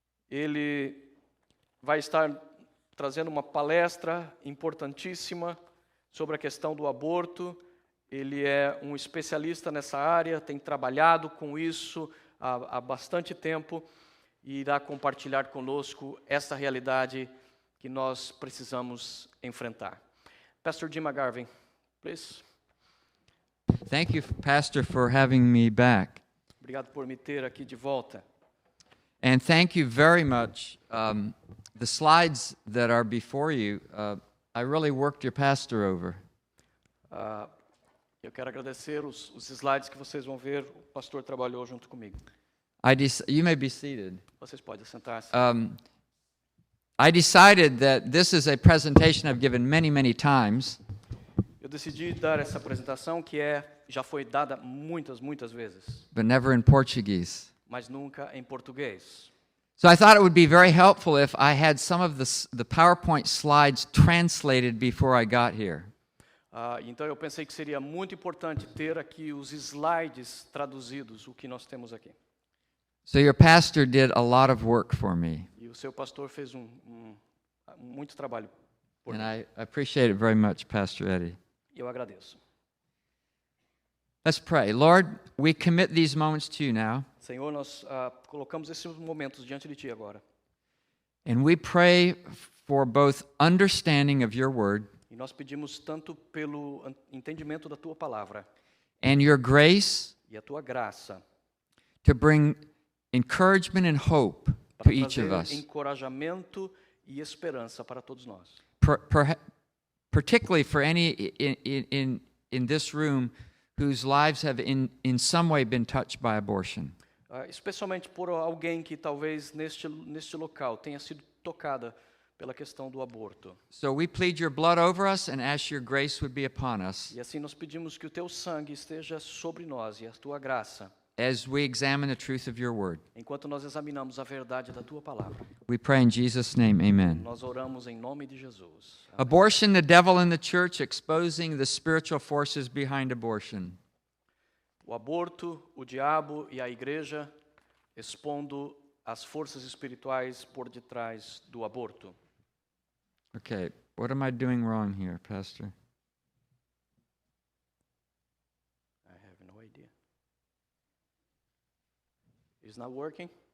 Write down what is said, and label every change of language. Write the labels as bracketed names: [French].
[Portuguese] Ele vai estar trazendo uma palestra importantíssima sobre a questão do aborto. Ele é um especialista nessa área, tem trabalhado com isso há bastante tempo e irá compartilhar conosco essa realidade que nós precisamos enfrentar. [English] Pastor Jim McGarvey, please. Thank you, Pastor, for having me back. [Portuguese] Obrigado por me ter aqui de volta. [English] And thank you very much. The slides that are before you, I really worked your pastor over. [Portuguese] Eu quero agradecer os slides que vocês vão ver. O pastor trabalhou junto comigo. [English] You may be seated. [Portuguese] Vocês podem sentar-se. [English] I decided that this is a presentation I've given many, many times. [Portuguese] Eu decidi dar essa apresentação que já foi dada muitas vezes, [English] But never in Portuguese. [Portuguese] mas nunca em português. [English] So I thought it would be very helpful if I had some of the PowerPoint slides translated before I got here. [Portuguese] Então eu pensei que seria muito importante ter aqui os slides traduzidos, o que nós temos aqui. [English] So your pastor did a lot of work for me, [Portuguese] E o seu pastor fez muito trabalho por [English] and [Portuguese] mim. [English] I appreciate it very much, Pastor Eddie. [Portuguese] E eu agradeço. [English] Let's pray. Lord, we commit these moments to you now, [Portuguese] Senhor, nós colocamos esses momentos diante de Ti agora. [English] and we pray for both understanding of your word [Portuguese] E nós pedimos tanto pelo entendimento da Tua palavra [English] and your grace [Portuguese] e a Tua graça [English] to bring encouragement and hope to [Portuguese] para [English] each of [Portuguese] trazer [English] us, [Portuguese] encorajamento e esperança para todos nós. [English] particularly for any in this room whose lives have in some way been touched by abortion. [Portuguese] Especialmente por alguém que talvez neste local tenha sido tocada pela questão do aborto. [English] So we plead your blood over us and ask your grace would be upon us [Portuguese] E assim nós pedimos que o Teu sangue esteja sobre nós e a Tua graça, [English] as we examine the truth of your word. [Portuguese] enquanto nós examinamos a verdade da Tua palavra. [English] We pray in Jesus' name, amen. [Portuguese] Nós oramos em nome de Jesus. Amém. [English] Abortion, the devil in the church, exposing the spiritual forces behind abortion. [Portuguese] O aborto, o diabo e a igreja expondo as forças espirituais por detrás do aborto. [English] Okay, what am I doing wrong here, Pastor? I have no idea. It's not working?